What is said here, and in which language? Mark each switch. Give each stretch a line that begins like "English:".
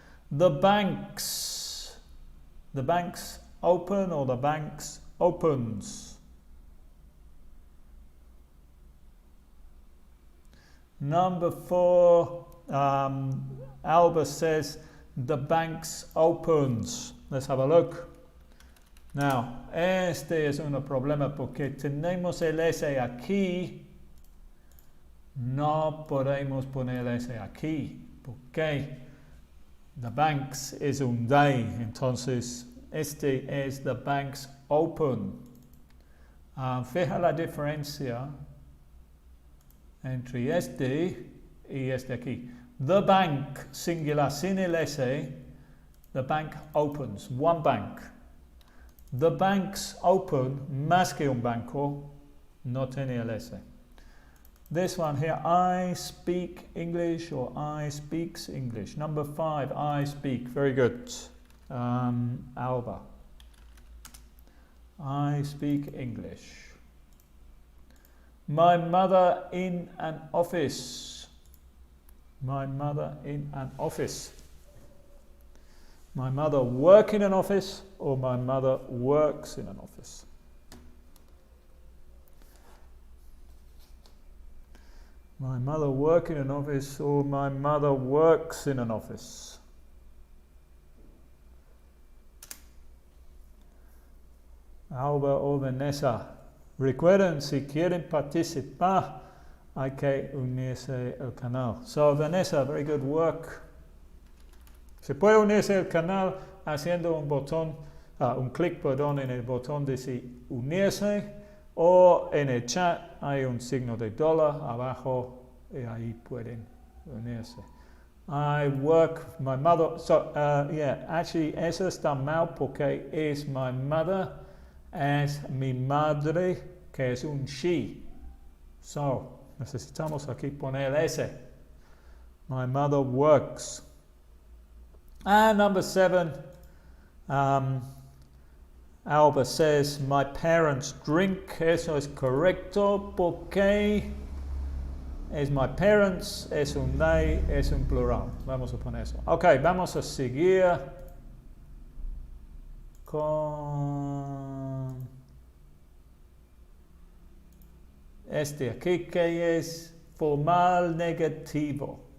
English: The banks open or the banks opens. Number four, Alba says the banks opens. Let's have a look.
Spanish: Now, este es un problema porque tenemos el S aquí. No podemos poner ese aquí, porque the banks es un they, entonces este es
English: the banks open.
Spanish: Fija la diferencia entre este y este aquí.
English: The bank, singular,
Spanish: sin el S,
English: the bank opens, one bank. The banks open,
Spanish: más que un banco, no tiene el S.
English: This one here, I speak English or I speaks English. Number five, I speak. Very good. Alba. I speak English. My mother in an office. My mother in an office. My mother work in an office or my mother works in an office. My mother work in an office or my mother works in an office.
Spanish: Alba o Vanessa. Recuerden, si quieren participar, hay que unirse al canal.
English: So Vanessa, very good work.
Spanish: Se puede unirse al canal haciendo un botón, un clic, perdón, en el botón de unirse. O en el chat hay un signo de dólar abajo y ahí pueden unirse.
English: I work, my mother, so yeah, actually
Spanish: eso está mal porque es
English: my mother,
Spanish: es mi madre, que es un she. So, necesitamos aquí poner ese.
English: My mother works. And number seven, Alba says, my parents drink.
Spanish: Eso es correcto porque es
English: my parents,
Spanish: es un they, es un plural. Vamos a poner eso. Ok, vamos a seguir con este aquí que es formal negativo.